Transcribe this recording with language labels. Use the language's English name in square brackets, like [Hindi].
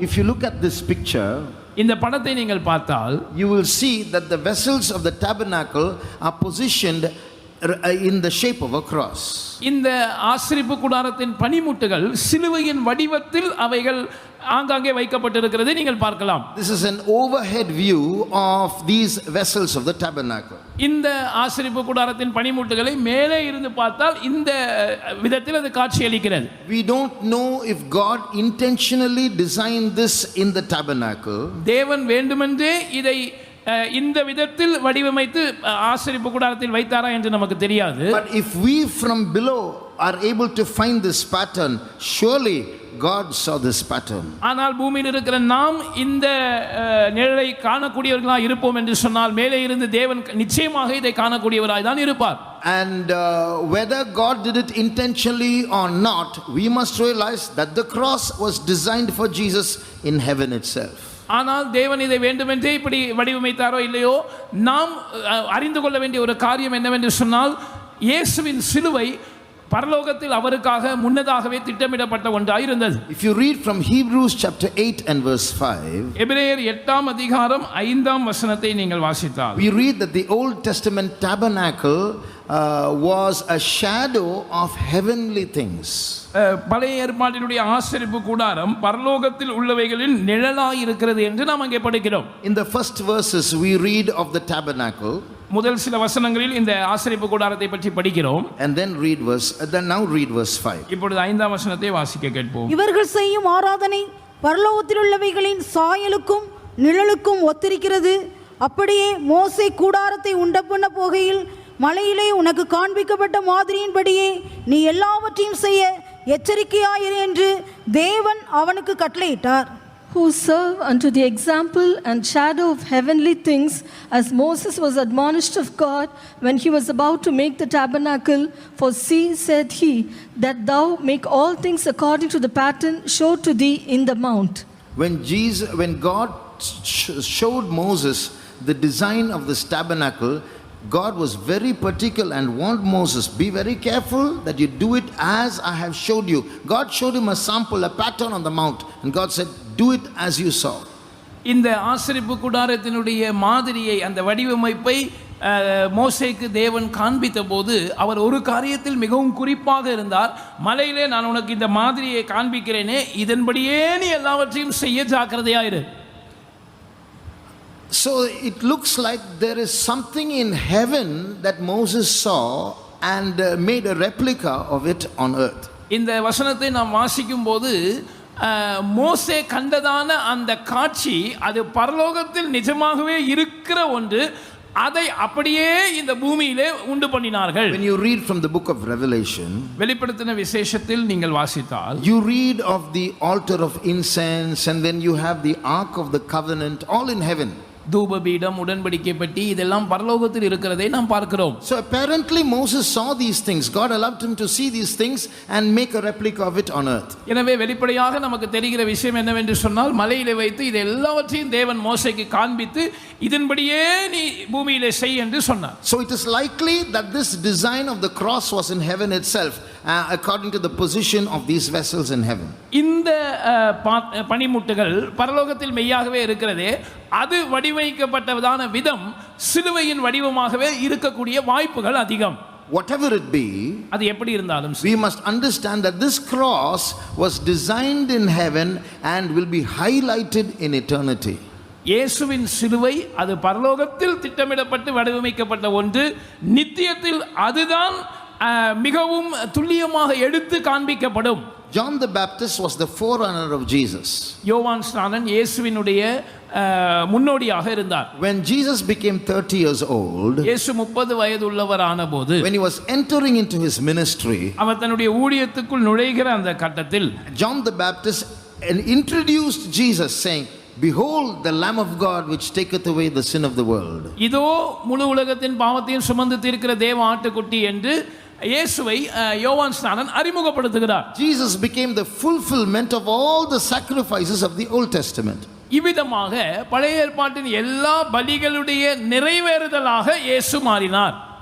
[English] If you look at this picture, [Tamil] இந்த படத்தை நீங்கள் பார்த்தால், [English] you will see that the vessels of the tabernacle are positioned in the shape of a cross. [Tamil] இந்த ஆசரிப்பு கூடாரத்தின் பனிமுட்டுகள் சிலுவையின் வடிவத்தில் அவைகள் ஆங்காங்கே வைக்கப்பட்டிருக்கிறதை நீங்கள் பார்க்கலாம். [English] This is an overhead view of these vessels of the tabernacle. [Tamil] இந்த ஆசரிப்பு கூடாரத்தின் பனிமுட்டுகளை மேலே இருந்து பார்த்தால் இந்த விதத்தில் அது காட்சியளிக்கிறது. [English] We don't know if God intentionally designed this in the tabernacle. [Tamil] தேவன் வேண்டுமென்றே இதை இந்த விதத்தில் வடிவமைத்து ஆசரிப்பு கூடாரத்தில் வைத்தாரா என்று நமக்கு தெரியாது. [English] But if we from below are able to find this pattern, surely God saw this pattern. [Tamil] ஆனால் பூமியில் இருக்கிற நாம் இந்த நிழலை காணக்கூடியவர்களாக இருப்போம் என்று சொன்னால் மேலே இருந்து தேவன் நிச்சயமாக இதை காணக்கூடியவராய் தான் இருப்பார். [English] And whether God did it intentionally or not, we must realize that the cross was designed for Jesus in heaven itself. [Tamil] ஆனால் தேவன் இதை வேண்டுமென்றே இப்படி வடிவமைத்தாரோ இல்லையோ, நாம் அறிந்து கொள்ள வேண்டிய ஒரு காரியம் என்னவென்று சொன்னால், இயேசுவின் சிலுவை பரலோகத்தில் அவருக்காக முன்னதாகவே திட்டமிடப்பட்ட ஒன்றாய் இருந்தது. [English] If you read from Hebrews chapter 8 and verse 5, [Tamil] எபிரேயர் 8ஆம் அதிகாரம் 5ஆம் வசனத்தை நீங்கள் வாசித்தால், [English] we read that the Old Testament tabernacle was a shadow of heavenly things. [Tamil] பழைய ஏற்பாட்டினுடைய ஆசரிப்பு கூடாரம் பரலோகத்தில் உள்ளவைகளின் நிழலாய் இருக்கிறது என்று நாம் அங்கே படிக்கிறோம். [English] In the first verses we read of the tabernacle, [Tamil] முதல் சில வசனங்களில் இந்த ஆசரிப்பு கூடாரத்தை பற்றி படிக்கிறோம். [English] and then now read verse 5. [Tamil] இப்பொழுது 5ஆம் வசனத்தை வாசிக்க கேட்போம். இவர்கள் செய்யும் ஆராதனை பரலோகத்தில் உள்ளவைகளின் சாயலுக்கும் நிழலுக்கும் ஒத்திருக்கிறது. அப்படியே மோசே கூடாரத்தை உண்டப்பண்ண போகையில் மலையிலே உனக்கு காண்பிக்கப்பட்ட மாதிரியின்படியே நீ எல்லாவற்றையும் செய்ய எச்சரிக்கையாயிரு என்று தேவன் அவனுக்கு கட்டளையிட்டார். [English] Who serve unto the example and shadow of heavenly things, as Moses was admonished of God when he was about to make the tabernacle. For see, said he, that thou make all things according to the pattern showed to thee in the mount. When God showed Moses the design of this tabernacle, God was very particular and warned Moses, be very careful that you do it as I have showed you. God showed him a sample, a pattern on the mount, and God said, do it as you saw. [Tamil] இந்த ஆசரிப்பு கூடாரத்தினுடைய மாதிரியை, அந்த வடிவமைப்பை மோசேக்கு தேவன் காண்பித்த போது அவர் ஒரு காரியத்தில் மிகவும் குறிப்பாக இருந்தார். மலையிலே நான் உனக்கு இந்த மாதிரியை காண்பிக்கிறேனே, இதன்படியே நீ எல்லாவற்றையும் செய்ய ஜாக்கிரதையாயிரு. [English] So it looks like there is something in heaven that Moses saw and made a replica of it on earth. [Tamil] இந்த வசனத்தை நாம் வாசிக்கும் போது மோசே கண்டதான அந்த காட்சி அது பரலோகத்தில் நிஜமாகவே இருக்கிற ஒன்று, அதை அப்படியே இந்த பூமியிலே உண்டு பண்ணினார்கள். [English] When you read from the book of Revelation, [Tamil] வெளிப்படுத்தின விசேஷத்தில் நீங்கள் வாசித்தால் [English] you read of the altar of incense, and then you have the ark of the covenant, all in heaven. [Tamil] தூபபீடம், உடன்படிக்கை பெட்டி, இதெல்லாம் பரலோகத்தில் இருக்கிறதை நாம் பார்க்கிறோம். [English] So apparently Moses saw these things. God allowed him to see these things and make a replica of it on earth. [Tamil] எனவே வெளிப்படையாக நமக்கு தெரிகிற விஷயம் என்னவென்று சொன்னால், மலையிலே வைத்து இது எல்லாவற்றையும் தேவன் மோசேக்கு காண்பித்து இதன்படியே நீ பூமியிலே செய் என்று சொன்னார். [English] So it is likely that this design of the cross was in heaven itself, according to the position of these vessels in heaven. [Tamil] இந்த பனிமுட்டுகள் பரலோகத்தில் மெய்யாகவே இருக்கிறதே, அது வடிவமைக்கப்பட்டதான விதம் சிலுவையின் வடிவமாகவே இருக்கக்கூடிய வாய்ப்புகள் அதிகம். [English] Whatever it be, [Tamil] அது எப்படி இருந்தாலும் [English] we must understand that this cross was designed in heaven and will be highlighted in eternity. [Tamil] இயேசுவின் சிலுவை அது பரலோகத்தில் திட்டமிடப்பட்டு வடிவமைக்கப்பட்ட ஒன்று, நித்தியத்தில் அதுதான் மிகவும் துல்லியமாக எடுத்து காண்பிக்கப்படும். [English] John the Baptist was the forerunner of Jesus. [Tamil] யோவான் ஸ்நானன் இயேசுவினுடைய முன்னோடியாக இருந்தார். [English] When Jesus became 30 years old, [Tamil] இயேசு 30 வயது உள்ளவரான போது, [English] when he was entering into his ministry, [Tamil] அவர் தன்னுடைய ஊழியத்துக்குள் நுழைகிற அந்த கட்டத்தில் [English] John the Baptist introduced Jesus saying, "Behold the Lamb of God which taketh away the sin of the world." [Tamil] இதோ முழு உலகத்தின் பாவத்தையும் சுமந்து தீர்க்கிற தேவ ஆட்டுக்குட்டி என்று இயேசுவை யோவான் ஸ்நானன் அறிமுகப்படுத்துகிறார். [English] Jesus became the fulfillment of all the sacrifices of the Old Testament. [Tamil] இவ்விதமாக பழைய ஏற்பாட்டின் எல்லா பலிகளுடைய நிறைவேறுதலாக இயேசு மாறினார்.